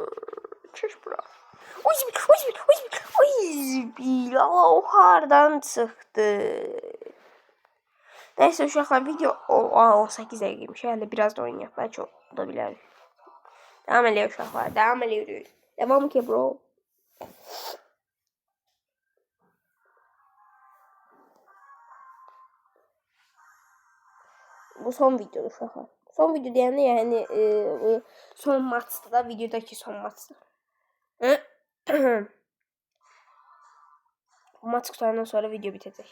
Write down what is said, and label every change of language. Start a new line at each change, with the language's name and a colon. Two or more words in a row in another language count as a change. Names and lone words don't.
Azerbaijani: Çeş bura. Oy zibil. O hardan çıxdı. Neyse uşaqlar video 18 dəqiqəymiş. Hələ biraz da oynayaq. Bəlkə o da bilərik.
Turkish: Devam ediyor uşaqlar. Devam ediyoruz.
Azerbaijani: Devam ki bro. Bu son video uşaqlar. Son video deyəndə yəni son maçda da videodakı son maçdır. Bu maç qutarandan sonra video bitəcək.